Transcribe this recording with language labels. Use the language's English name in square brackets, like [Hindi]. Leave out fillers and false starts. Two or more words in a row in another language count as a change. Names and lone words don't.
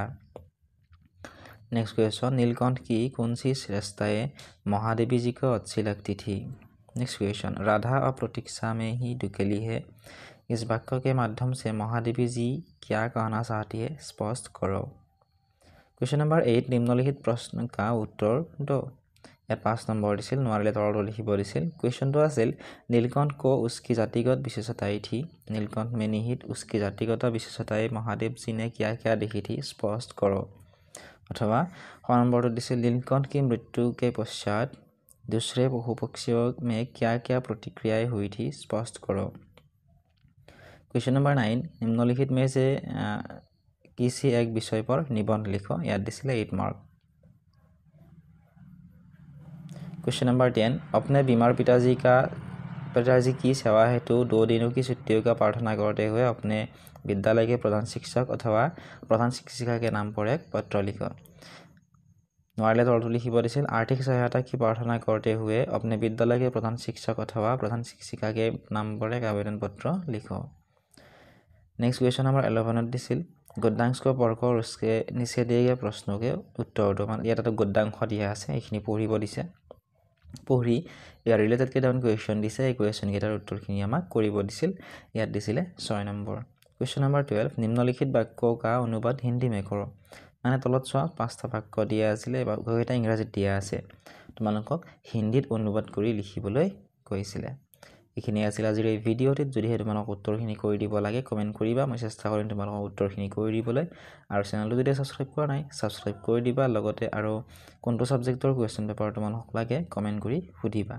[English] next question [Hindi] नीलकंठ की कौन सी श्रेष्ठताएं महादेवी जी को अच्छी लगती थी। [English] next question [Hindi] राधा और प्रतीक्षा में ही दुकेली है, इस वाक्य के माध्यम से महादेवी जी क्या कहना चाहती है स्पष्ट करो। [English] question number [Hindi] 8 निम्नलिखित प्रश्न का उत्तर दो। [Assamese] ইয়াত 5 নম্বৰ দিছিল নোৱাৰিলে তলতো লিখিব দিছিল কুৱেশ্যনটো আছিল নীলকণ্ঠ ক [Hindi] उसकी जातिगत विशेषताएं थी नीलकंठ में निहित उसकी जातिगत विशेषताएं महादेव जी ने क्या क्या देखी थी स्पष्ट करो अथवा [Assamese] 6 নম্বৰটো দিছিল [Hindi] नीलकंठ की मृत्यु के पश्चात दूसरे पशु पक्षियों में क्या क्या प्रतिक्रियाएं हुई थी स्पष्ट करो [English] question number [Hindi] 9 निम्नलिखित में से किसी एक विषय पर निबंध लिखो याद दिसिले 8 मार्क [English] question number [Hindi] 10 अपने बीमार पिताजी की सेवा हेतु 2 दिनों की छुट्टियों का प्रार्थना करते हुए अपने विद्यालय के प्रधान शिक्षक अथवा प्रधान शिक्षिका के नाम पर एक पत्र लिखो [Assamese] নোৱাৰিলে তলটো লিখিব দিছিল [Hindi] आर्थिक सहायता की प्रार्थना करते हुए अपने विद्यालय के प्रधान शिक्षक अथवा प्रधान शिक्षिका के नाम पर एक आवेदन पत्र लिखो [English] next question number [Hindi] 11 दिছিল गद्यांश को पढ़कर उसके नीचे दिए गए प्रश्नों के उत्तर [Assamese] दो মানে ইয়াত গদ্যাংশ দিয়া আছে এইখিনি পঢ়িব দিছে পঢ়ি ইয়াৰ ৰিলেটেড কেইটামান কুৱেশ্যন দিছে এই কুৱেশ্যন কেইটাৰ উত্তৰখিনি আমাক কৰিব দিছিল ইয়াত দিছিলে 6 নম্বৰ [English] question number [Assamese] 12 [Hindi] निम्नलिखित वाक्यों का अनुवाद हिंदी में करो [Assamese] মানে তলত চোৱা 5টা বাক্য দিয়া আছিল বাক্যকেইটা ইংৰাজীত দিয়া আছে তোমালোকক হিন্দীত অনুবাদ কৰি লিখিবলৈ কৈছিলে এইখিনি আছিল আজিৰ এই ভিডিঅ'টিত যদি তোমালোক উত্তৰখিনি কৰি দিব লাগে কমেন্ট কৰিবা মই চেষ্টা কৰিম তোমালোক উত্তৰখিনি কৰি দিবলৈ আৰু চেনেলটো যদি সাবস্ক্ৰাইব কৰা নাই সাবস্ক্ৰাইব কৰি দিবা লগতে আৰু কোনটো সাবজেক্টৰ [English] question paper [Assamese] তোমালোক লাগে কমেন্ট কৰি সুধিবা